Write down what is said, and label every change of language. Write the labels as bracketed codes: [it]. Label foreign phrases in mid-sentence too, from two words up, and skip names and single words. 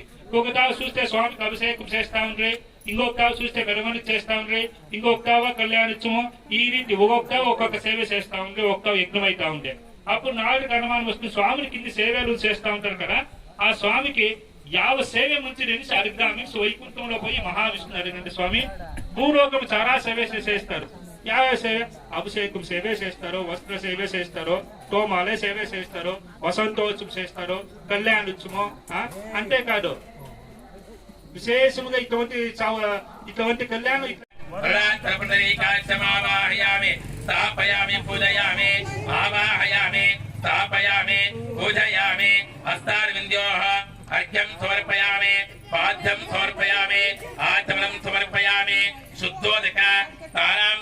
[te] ఒక్కొక్క తావు చూస్తే స్వామికి అభిషేకం చేస్తా ఉండ్రి, ఇంకొక తావు చూస్తే మెరవని చేస్తా ఉండ్రి, ఇంకొక తావ కళ్యాణోత్సవం, ఈ రీతి ఒక్కొక్క తావు ఒక్కొక్క సేవ చేస్తా ఉండ్రి, ఒక్క యజ్ఞం అవుతా ఉండే. అప్పుడు నాలుగు అనుమానం వస్తుంది, స్వామికి ఇన్ని సేవలు చేస్తా ఉంటారు కదా, ఆ స్వామికి యావ సేవ మంచిది అనేసి అడుగుదాం. వైకుంఠంలో పోయి మహావిష్ణు అడిగినంటే స్వామి భూలోకం చాలా సేవ చేస్తారు. [kn] ಯಾವ ಸೇವೆ ಅಭಿಷೇಕಂ ಸೇವೆ [te] చేస్తారు, వస్త్ర సేవ చేస్తారు, తోమాలే సేవ చేస్తారు, వసంతోత్సవం చేస్తారు, కళ్యాణోత్సవం. అంతేకాదు విశేషముగా ఇటువంటి కళ్యాణం [sa] స్థాపయామి పూజయామి ఆవాహయామి స్థాపయామి పూజయామి హస్తారవింద్యోః అర్ఘ్యం సమర్పయామి పాద్యం సమర్పయామి ఆచమనం సమర్పయామి శుద్ధోదక తారాం